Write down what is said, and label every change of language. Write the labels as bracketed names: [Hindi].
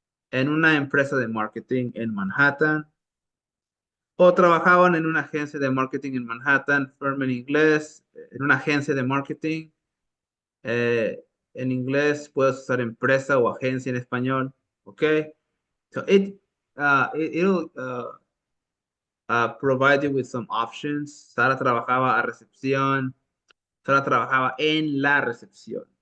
[Spanish] En una empresa de marketing en Manhattan. O trabajaban en una agencia de marketing en Manhattan, firm en inglés, en una agencia de marketing. En inglés puedes usar empresa o agencia en español. Ok. [English] So it'll provide you with some options. [Spanish] Sara trabajaba a recepción. Sara trabajaba en la recepción.